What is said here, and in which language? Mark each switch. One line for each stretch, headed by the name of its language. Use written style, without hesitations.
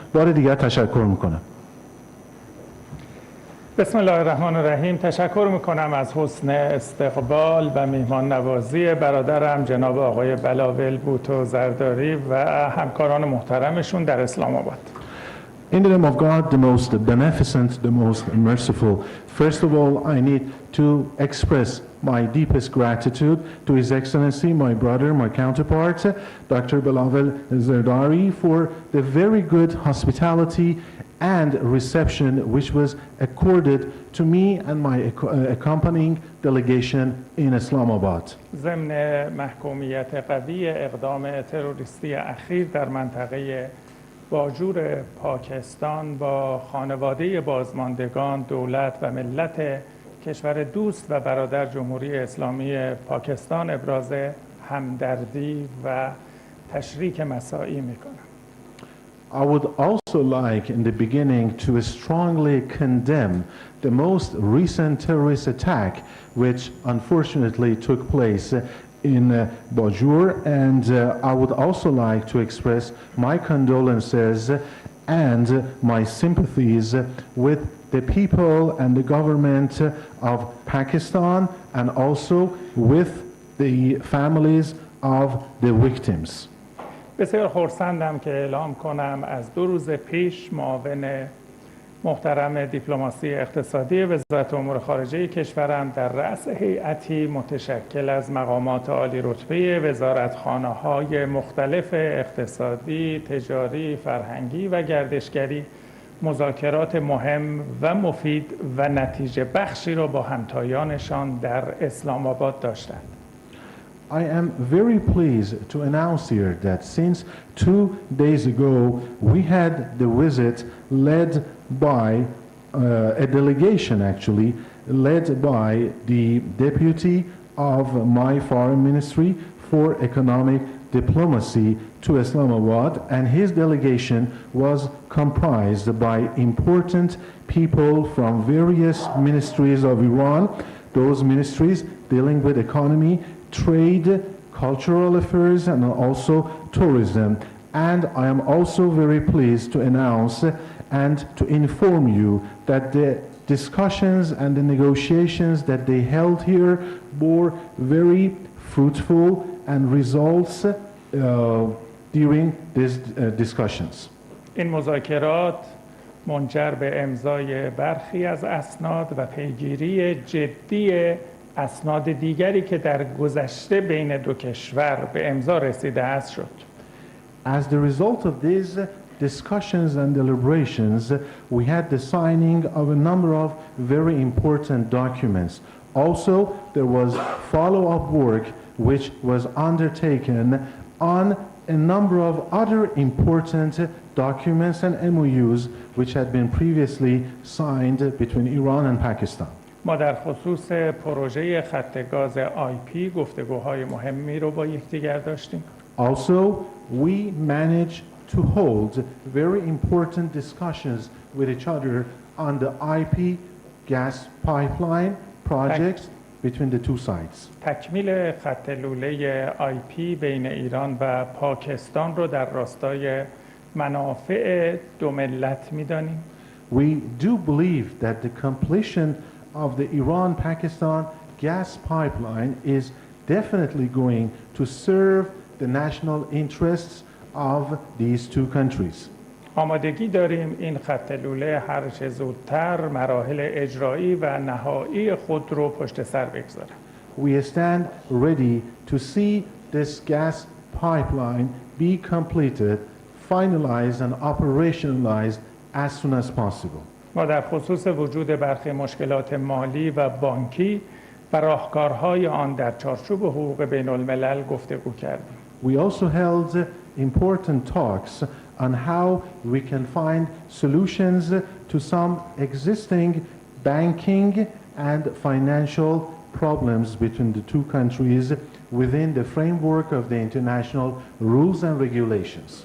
Persian: بار دیگر تشکر میکنم. بسم الله الرحمن الرحیم. تشکر میکنم از حسن استقبال و میهمان نوازی برادرم جناب آقای بلاول بوتو زرداری و همکاران محترمشون در اسلام آباد.
English: In the name of God, the most beneficent, the most merciful, first of all, I need to express my deepest gratitude to His Excellency, my brother, my counterpart, Dr. Balavel Zardari, for the very good hospitality and reception which was accorded to me and my accompanying delegation in Islamabad.
Persian: ضمن محکومیت قوی اقدام تروریستی اخیر در منطقه باجور پاکستان با خانواده بازماندگان، دولت و ملت کشور دوست و برادر جمهوری اسلامی پاکستان ابراز همدردی و تشریک مساعی میکنم.
English: I would also like in the beginning to strongly condemn the most recent terrorist attack which unfortunately took place in Bajur, and I would also like to express my condolences and my sympathies with the people and the government of Pakistan and also with the families of the victims.
Persian: بسیار خرسندم که اعلام کنم از 2 روز پیش معاون محترم دیپلماسی اقتصادی وزارت امور خارجه کشورم در رأس هیئتی متشکل از مقامات عالی رتبه وزارتخانه‌های مختلف اقتصادی، تجاری، فرهنگی و گردشگری مذاکرات مهم و مفید و نتیجه بخشی را با همتایانشان در اسلام آباد داشتند.
English: I am very pleased to announce here that since 2 days ago we had the visit led by a delegation actually led by the deputy of my foreign ministry for economic diplomacy to Islamabad, and his delegation was comprised by important people from various ministries of Iran, those ministries dealing with economy, trade, cultural affairs, and also tourism. And I am also very pleased to announce and to inform you that the discussions and the negotiations that they held here bore very fruitful and results during these discussions.
Persian: این مذاکرات منجر به امضای برخی از اسناد و پیگیری جدی اسناد دیگری که در گذشته بین دو کشور به امضا رسیده است شد.
English: As the result of these discussions and deliberations, we had the signing of a number of very important documents. Also, there was follow-up work which was undertaken on a number of other important documents and MOUs which had been previously signed between Iran and Pakistan.
Persian: ما در خصوص پروژه خط گاز آیپی گفتگوهای مهمی رو با یکدیگر داشتیم.
English: Also, we managed to hold very important discussions with each other on the IP gas pipeline projects between the two sides.
Persian: تکمیل خط لوله آیپی بین ایران و پاکستان رو در راستای منافع دو ملت می‌دانیم.
English: We do believe that the completion of the Iran-Pakistan gas pipeline is definitely going to serve the national interests of these two countries.
Persian: آمادگی داریم این خط لوله هر چه زودتر مراحل اجرایی و نهایی خود رو پشت سر بگذاره.
English: We stand ready to see this gas pipeline be completed, finalized and operationalized as soon as possible.
Persian: ما در خصوص وجود برخی مشکلات مالی و بانکی و راهکارهای آن در چارچوب حقوق بین الملل گفتگو کردیم.
English: We also held important talks on how we can find solutions to some existing banking and financial problems between the two countries within the framework of the international rules and regulations.